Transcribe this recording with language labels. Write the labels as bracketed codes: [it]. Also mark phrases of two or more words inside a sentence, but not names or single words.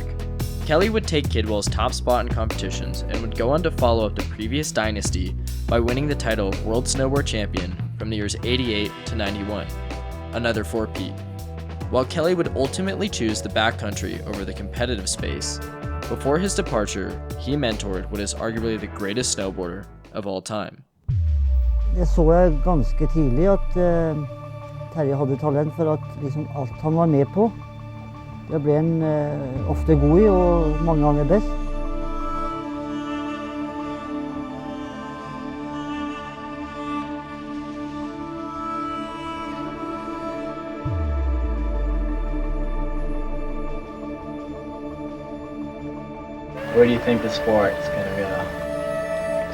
[en] Kelly would take Kidwell's top spot in competitions and would go on to follow up the previous dynasty by winning the title of World Snowboard Champion from the years 88 to 91. Another 4-peat. While Kelly would ultimately choose the backcountry over the competitive space, before his departure, he mentored what is arguably the greatest snowboarder of all time. [no] Det så jeg ganske tidlig at Terje hadde talent for at alt han var med på, det ble han ofte god i og mange ganger best. [en] Where do you think the sport is going to go?